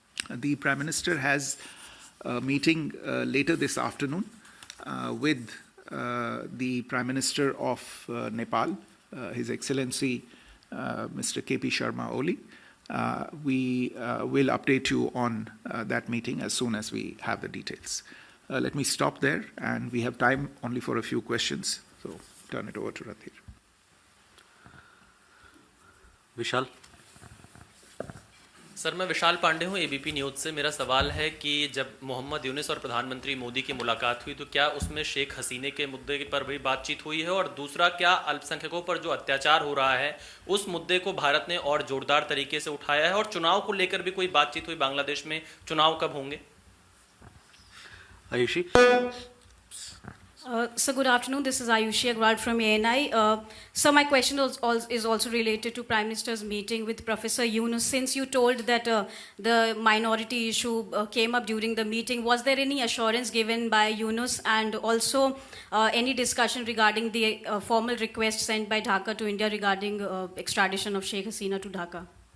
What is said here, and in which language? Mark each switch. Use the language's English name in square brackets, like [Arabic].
[English] The Prime Minister has a meeting later this afternoon with the Prime Minister of Nepal, His Excellency Mr. K.P. Sharma Oli. We will update you on that meeting as soon as we have the details. Let me stop there, and we have time only for a few questions, so turn it over to Radhir. [Hindi] Vishal sir, मैं विशाल पांडे हूं ABP news से। मेरा सवाल है कि जब मोहम्मद यूनुस और प्रधानमंत्री मोदी की मुलाकात हुई तो क्या उसमें शेख हसीने के मुद्दे पर भी बातचीत हुई है, और दूसरा, क्या अल्पसंख्यकों पर जो अत्याचार हो रहा है उस मुद्दे को भारत ने और जोरदार तरीके से उठाया है, और चुनाव को लेकर भी कोई बातचीत हुई? बांग्लादेश में चुनाव कब होंगे? [English] Ayushi. So good afternoon, this is Ayushi Agrawal from ANI. So my question is also related to Prime Minister's meeting with Professor Yunus. Since you told that the minority issue came up during the meeting, was there any assurance given by Yunus, and also any discussion regarding the formal request sent by Dhaka to India regarding extradition of Sheikh Hasina to Dhaka?